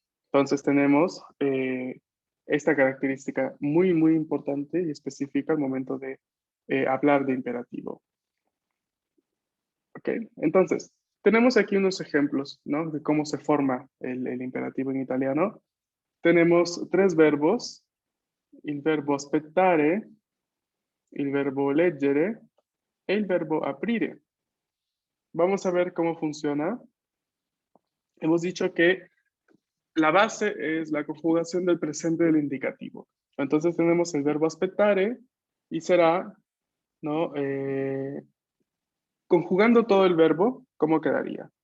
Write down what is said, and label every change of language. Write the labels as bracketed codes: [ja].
[es] Entonces tenemos esta característica muy, muy importante y específica al momento de hablar de imperativo. ¿Ok? Entonces, tenemos aquí unos ejemplos, ¿no? De cómo se forma el imperativo en italiano. Tenemos tres verbos: [it] il verbo aspettare, il verbo leggere e il verbo aprire. [es] Vamos a ver cómo funciona. Hemos dicho que la base es la conjugación del presente del indicativo. Entonces tenemos el verbo aspettare y será, ¿no? Conjugando todo el verbo, ¿cómo quedaría?